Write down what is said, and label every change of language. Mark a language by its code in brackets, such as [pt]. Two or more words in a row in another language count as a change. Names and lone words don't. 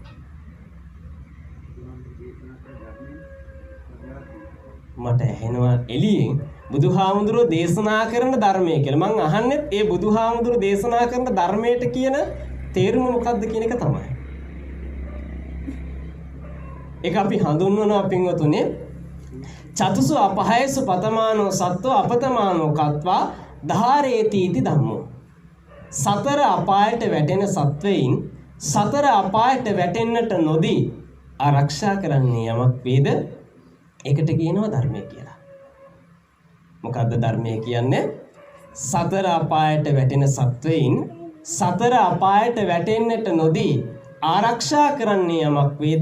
[si] මට ඇහෙනවා එළියෙන් බුදුහාමුදුරුවෝ දේශනා කරන ධර්මය කියලා. මං අහන්නේ ඒ බුදුහාමුදුරුවෝ දේශනා කරන ධර්මයට කියන තේරුම මොකක්ද කියන එක තමයි. ඒක අපි හඳුන්වනවා පින්වතුනි. [pi] චතුසු අපහයසු පතමානෝ සත්ව අපතමානෝ කତ୍වා ධාරේති इति ධම්මෝ. [si] සතර අපායට වැටෙන සත්වයින් සතර අපායට වැටෙන්නට නොදී ආරක්ෂා කරන්නේ යමක් වේද? ඒකට කියනවා ධර්මය කියලා. මොකද්ද ධර්මය කියන්නේ? සතර අපායට වැටෙන සත්වයින් සතර අපායට වැටෙන්නට නොදී ආරක්ෂා කරන්නේ යමක් වේද?